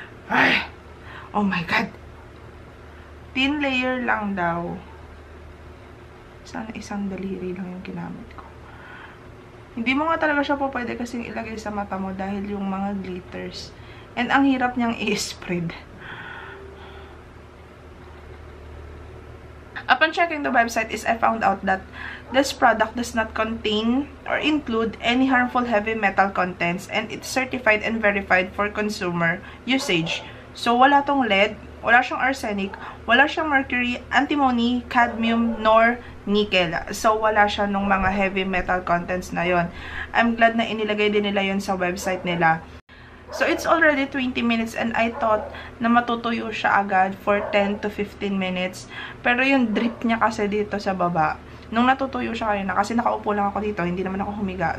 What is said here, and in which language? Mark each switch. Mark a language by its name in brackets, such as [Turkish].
[English] Ay! Oh my God! Thin layer lang daw. [Filipino] Sana isang daliri lang yung ginamit ko. Hindi mo nga talaga siya po pwede kasing ilagay sa mata mo dahil yung mga glitters. And ang hirap niyang i-spread. [English] Upon checking the website I found out that this product does not contain or include any harmful heavy metal contents and it's certified and verified for consumer usage. [Filipino] So, wala tong lead, wala siyang arsenic, wala siyang mercury, antimony, cadmium, nor nickel. So, wala siya nung mga heavy metal contents na yon. [English] I'm glad [Filipino] na inilagay din nila yon sa website nila. [English] So, it's already 20 minutes and I thought [Filipino] na matutuyo siya agad [English] for 10 to 15 minutes. [Filipino] Pero yung drip niya kasi dito sa baba, nung natutuyo siya kanina, kasi nakaupo lang ako dito, hindi naman ako humiga.